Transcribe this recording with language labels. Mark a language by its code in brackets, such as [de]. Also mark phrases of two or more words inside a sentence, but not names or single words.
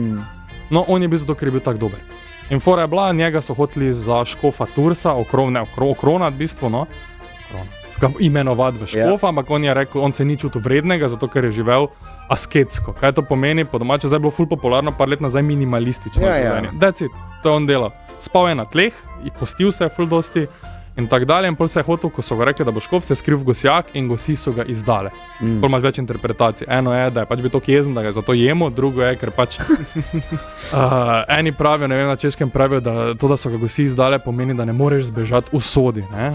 [sl] No, on je bil zato, ker je bil tak dober. In fora je bila, njega so hoteli za škofa Tursa, okronat v bistvu, no, imenovati v škofa, ampak on je rekel, on se ni čutil vrednega, zato ker je živel asketsko. Kaj to pomeni? Po domače zdaj je bilo ful popularno, par let nazaj minimalistično življenje. [en] That's it, [sl] to je on delal. Spal je na tleh, postil se je ful dosti in tak dalje. In pol se je hotel, ko so ga rekli, da bo škof, se je skril v gosjak in gosi so ga izdale. Pol imaš več interpretacij. Eno je, da je pač bil toliko jezen, da ga je zato jemo, drugo je, ker pač eni pravijo, ne vem, na češkem pravijo, da to, da so ga gosi izdale, pomeni, da ne moreš zbežati v sodi, ne?